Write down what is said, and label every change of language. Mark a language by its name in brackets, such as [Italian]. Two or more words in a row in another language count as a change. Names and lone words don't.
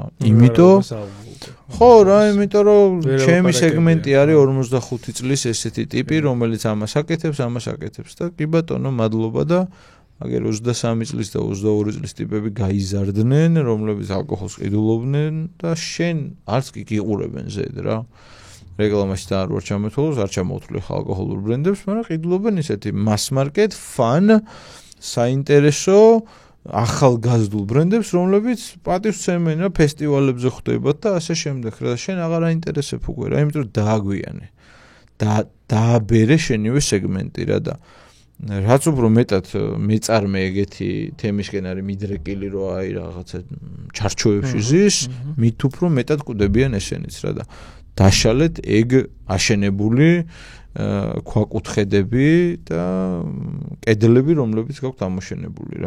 [Georgian] იმიტომ იმიტომ რომ ჩემი სეგმენტი არის 45 წლის ესეთი ტიპი, რომელიც ამას აკეთებს და კი ბატონო, მადლობა და აგერ 23 წლის და 22 წლის ტიპები გაიზარდნენ, რომლებიც ალკოჰოლს ყიდულობდნენ და შენ არც კი გიყურებენ ზედ რა. რეკლამაში და არ ვარ ჩამოთვალოს, არ ჩამოვთვლი ალკოჰოლურ ბრენდებს, მაგრამ ყიდულობენ ისეთი [English] mass market, fun [Georgian] საინტერესო ახალგაზრდულ ბრენდებს, რომლებიც პატივს ცემენ რა ფესტივალებზე ხვდებათ და ასე შემდეგ რა. შენ აღარ აინტერესებ უკვე რა, იმიტომ რომ დააგვიანე. დააბერე შენივე სეგმენტი რა და რაც უფრო მეტად მეწარმე ეგეთი თემისკენ არის მიდრეკილი რომ აი რაღაცა ჩარჩოებში ზის, მით უფრო მეტად კვდებიან ესენიც რა და დაშალეთ ეგ აშენებული ქვაკუთხედები და კედლები, რომლებიც გაქვთ ამოშენებული რა.